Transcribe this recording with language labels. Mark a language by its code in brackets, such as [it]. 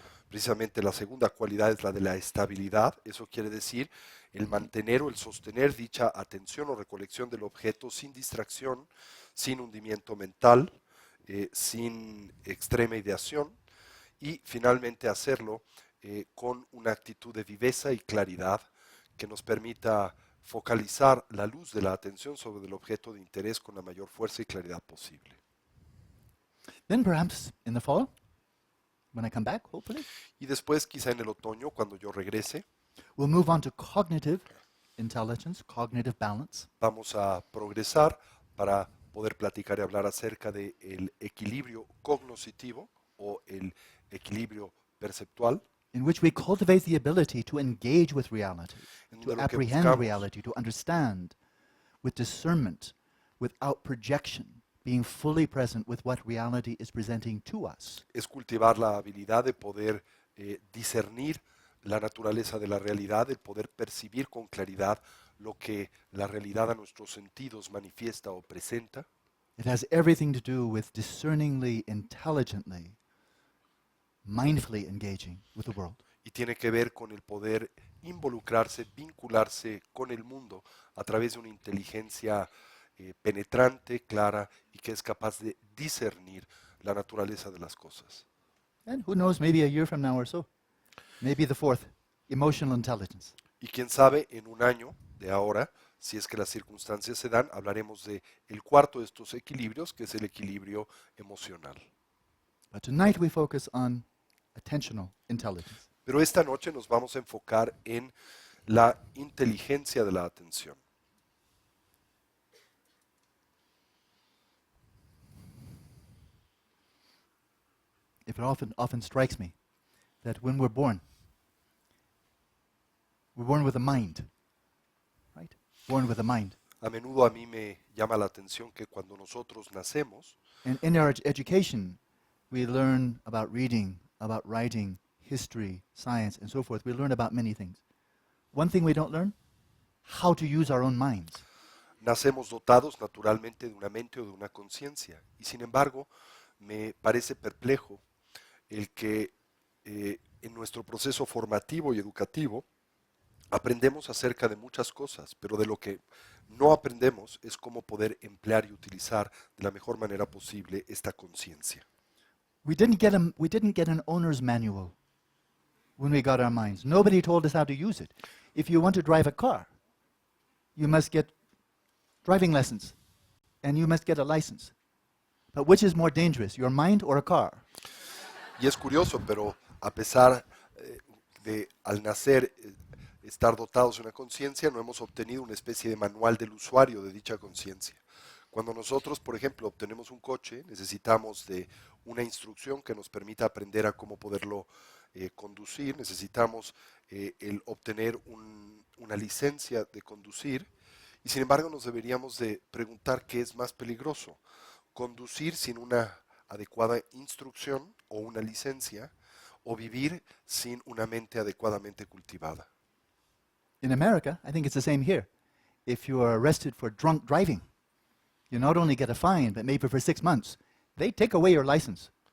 [es] Precisamente la segunda cualidad es la de la estabilidad, eso quiere decir el mantener o el sostener dicha atención o recolección del objeto sin distracción, sin hundimiento mental, sin extrema ideación y finalmente hacerlo con una actitud de viveza y claridad que nos permita focalizar la luz de la atención sobre el objeto de interés con la mayor fuerza y claridad posible. [en] Then perhaps in the fall, when I come back, hopefully, [es] Y después, quizá en el otoño, cuando yo regrese, [en] we'll move on to cognitive intelligence, cognitive balance. [es] vamos a progresar para poder platicar y hablar acerca del equilibrio cognoscitivo o el equilibrio perceptual, [en] In which we cultivate the ability to engage with reality, [es] en [en] to [es] donde lo que [en] apprehend [es] buscamos [en] reality, to understand with discernment, without projection, being fully present with what reality is presenting to us. [es] es cultivar la habilidad de poder discernir la naturaleza de la realidad, el poder percibir con claridad lo que la realidad a nuestros sentidos manifiesta o presenta. [en] It has everything to do with discerningly, intelligently, mindfully engaging with the world. [es] Y tiene que ver con el poder involucrarse, vincularse con el mundo a través de una inteligencia penetrante, clara y que es capaz de discernir la naturaleza de las cosas. [en] And who knows, maybe a year from now or so, maybe the fourth, emotional intelligence. [es] Y quién sabe, en un año de ahora, si es que las circunstancias se dan, hablaremos de el cuarto de estos equilibrios, que es el equilibrio emocional. [en] But tonight we focus on attentional intelligence. [es] Pero esta noche nos vamos a enfocar en la inteligencia de la atención. [en] It often strikes me that when we're born with a mind, right? Born with a mind. [es] A menudo a mí me llama la atención que cuando nosotros nacemos, [en] And in our education, we learn about reading, about writing, history, science, and so forth. We learn about many things. One thing we don't learn, how to use our own minds. [es] nacemos dotados naturalmente de una mente o de una conciencia. Y sin embargo, me parece perplejo el que en nuestro proceso formativo y educativo aprendemos acerca de muchas cosas, pero de lo que no aprendemos es cómo poder emplear y utilizar de la mejor manera posible esta conciencia. [en] We didn't get an owner's manual when we got our minds. Nobody told us how to use it. If you want to drive a car, you must get driving lessons and you must get a license. But which is more dangerous, your mind or a car? [es] Y es curioso, pero a pesar de al nacer estar dotados de una conciencia, no hemos obtenido una especie de manual del usuario de dicha conciencia. Cuando nosotros, por ejemplo, obtenemos un coche, necesitamos de una instrucción que nos permita aprender a cómo poderlo conducir, necesitamos el obtener una licencia de conducir, y sin embargo nos deberíamos de preguntar qué es más peligroso, conducir sin una adecuada instrucción o una licencia, o vivir sin una mente adecuadamente cultivada. [en] In America, I think it's the same here. If you are arrested for drunk driving, you not only get a fine, but maybe for 6 months, they take away your license.